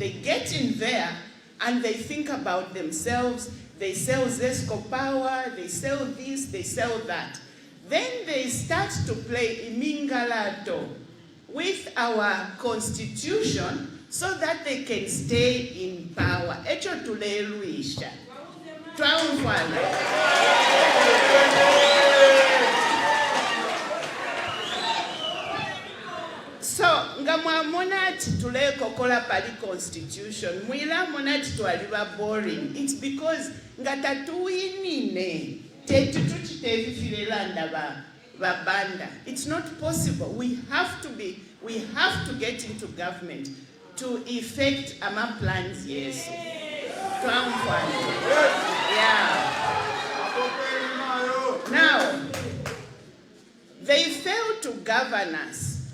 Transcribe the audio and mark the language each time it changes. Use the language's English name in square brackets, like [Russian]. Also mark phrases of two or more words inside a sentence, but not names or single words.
[English] They get in there and they think about themselves. They sell Zesco Power, they sell this, they sell that. Then they start to play imingalato with our constitution so that they can stay in power. [Bemba] Echo tuleluisha. So, nga mwamona ati tulekokola pali constitution, mwila monati twaliba boring. [English] It's because [Bemba] nga tatuwinine tetituchitevifilelanda babanda. [English] It's not possible. We have to get into government to effect our plans, yes. Yeah. Now, they failed to govern us.